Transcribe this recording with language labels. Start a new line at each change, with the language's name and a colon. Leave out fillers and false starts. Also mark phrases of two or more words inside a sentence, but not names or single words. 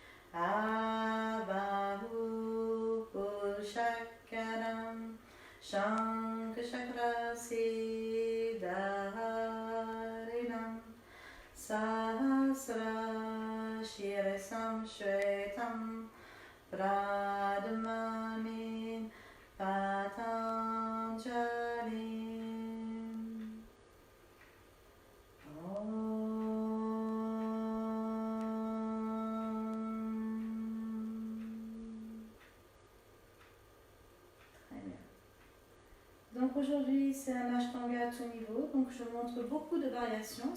Sanskrit: आबाहु पुरुषाकारं शङ्खचक्र असिधारिणम् सहस्र शिरसं श्वेतं प्रणमामि पतञ्जलिम्.
French: Très bien. Donc aujourd'hui c'est un Ashtanga à tout niveau, donc je montre beaucoup de variations.